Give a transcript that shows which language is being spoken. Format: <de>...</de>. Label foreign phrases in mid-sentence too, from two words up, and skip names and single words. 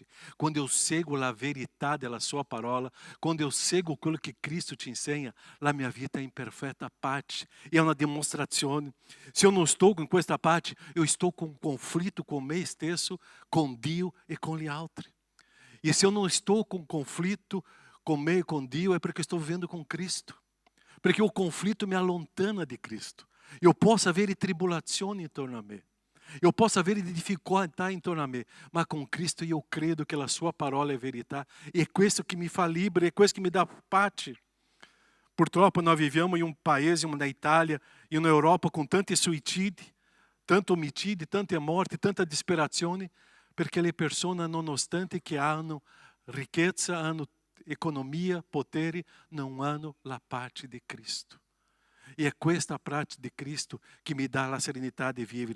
<it>Quando io seguo la verità della sua parola, quando io seguo quello che Cristo ti insegna, la mia vita è in perfetta pace. È una dimostrazione. Se io non sto con questa pace, io sto con un conflitto con me stesso, con Dio e con gli altri.</it> <pt>E se eu não estou com conflito com me e</pt> <it>com Dio,</it> <pt>é porque estou vivendo com Cristo. Porque o conflito</pt> <it>me allontana</it> <pt>de Cristo. Eu posso</pt> <it>avere tribolazioni intorno a me.</it> <pt>Eu posso</pt> <it>avere difficoltà intorno a me, ma con Cristo io credo che la sua parola è verità. E è questo che mi fa libero, è questo che mi dà pace. Purtroppo noi viviamo in un paese,</it> <pt>na Itália e na Europa, com</pt> <it>tanti suicidi, tanto omicidi, tante morti, tanta disperazione, perché le persone, nonostante che hanno ricchezza, hanno economia, potere, non hanno la pace di Cristo.</it> <pt>E é</pt> <it>questa pace di Cristo che mi dà la serenità di vivere.</it>